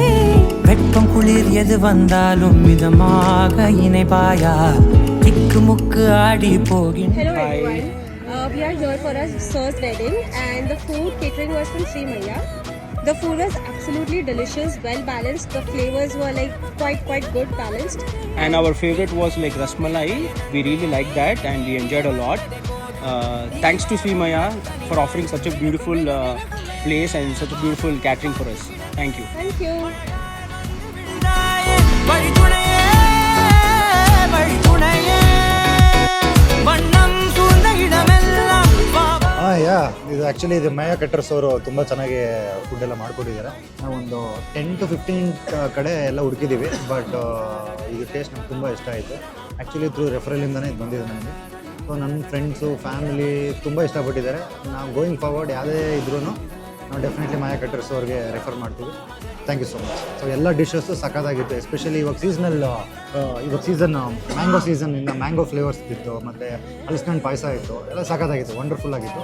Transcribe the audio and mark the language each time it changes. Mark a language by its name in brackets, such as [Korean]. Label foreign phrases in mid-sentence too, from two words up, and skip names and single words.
[Tamil] வெட்கம் குளிர் எது வந்தாலும் மிதமாக இணைப்பாயா திக்கு முக்கு ஆடி போகின்ற [English] Hello everyone, we are here for our sir's wedding and the food catering was from Sri Maya. The food was absolutely delicious, well balanced. The flavors were like quite good balanced. And our favorite was like rasmalai. We really liked that and we enjoyed a lot. Thanks to Sri Maya for offering such a beautiful place and such a beautiful catering for us. Thank you. Thank you. [Tamil] வழி துணையே வண்ணம் சூழ்ந்த இடமெல்லாம் பாபா [Kannada] ಇದು ಆ್ಯಕ್ಚುಲಿ ಇದು ಮಯ ಕಟ್ಟರ್ಸ್ ಅವರು ತುಂಬ ಚೆನ್ನಾಗಿ ಫುಡ್ ಎಲ್ಲ ಮಾಡ್ಕೊಟ್ಟಿದ್ದಾರೆ ನಾವು ಒಂದು 10 to 15 ಕಡೆ ಎಲ್ಲ ಹುಡುಕಿದ್ದೀವಿ ಬಟ್ ಇದು ಟೇಸ್ಟ್ ನಮ್ಗೆ ತುಂಬ ಇಷ್ಟ ಆಯಿತು ಆ್ಯಕ್ಚುಲಿ [English] through referalindane [Kannada] ಇದು ಬಂದಿದೆ ನನಗೆ ಸೊ ನನ್ನ ಫ್ರೆಂಡ್ಸು ಫ್ಯಾಮಿಲಿ ತುಂಬ ಇಷ್ಟಪಟ್ಟಿದ್ದಾರೆ ನಾವು [English] going forward [Kannada] ಯಾವುದೇ ಇದ್ರೂ ನಾವು ಡೆಫಿನೆಟ್ಲಿ ಮಯ ಕಟ್ಟರ್ಸ್ ಅವ್ರಿಗೆ ರೆಫರ್ ಮಾಡ್ತೀವಿ [English] thank you so much so [Kannada] ಎಲ್ಲ ಡಿಶಸ್ಸು ಸಖತ್ತಾಗಿತ್ತು ಎಸ್ಪೆಷಲಿ ಇವಾಗ [English] season mango [Kannada] ಸೀಸನ್ನಿಂದ [English] mango flavors [Kannada] ಇತ್ತು ಮತ್ತು ಹಲಸಿನಣ್ಣು ಪಾಯಸ ಇತ್ತು ಎಲ್ಲ ಸಖತ್ತಾಗಿತ್ತು ವಂಡರ್ಫುಲ್ ಆಗಿತ್ತು